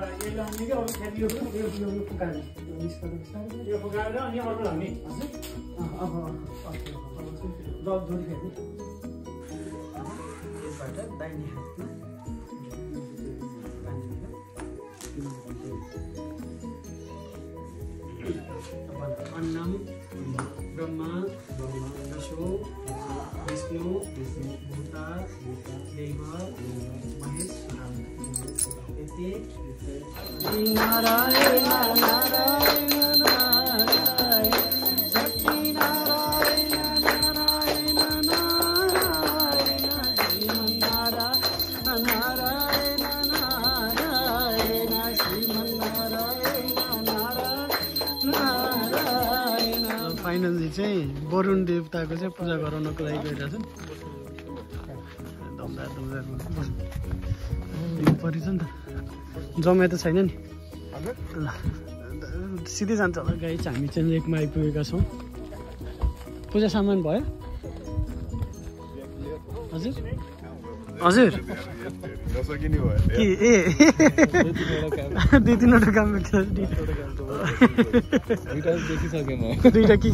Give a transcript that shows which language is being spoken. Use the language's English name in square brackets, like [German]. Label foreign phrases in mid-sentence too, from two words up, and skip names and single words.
[Nepali] यो फुकाएर अनि अर्को लाग्ने अब जोडी फेर्ने यसबाट दाहिने हातमा [Sanskrit] अन्नम ब्रह्मा विष्णु भूता देव महेश्वरम इति नारायण नारायण नारायण सच्ची नारायण नारायण नारायण श्रीमन्नारायण नारायण नारायण श्रीमन्नारायण नारायण। [Nepali] फाइनली चाहिँ वरुण देवताको चाहिँ पूजा गराउनको लागि गइरहेछन्। परिछ नि त जमाए त छैन नि ल सिधै जान्छ होला गाई चाहिँ। हामी चाहिँ लेकमा आइपुगेका छौँ। पूजा सामान भयो हजुर हजुर कि ए दुई तिनवटा काम दुईवटा के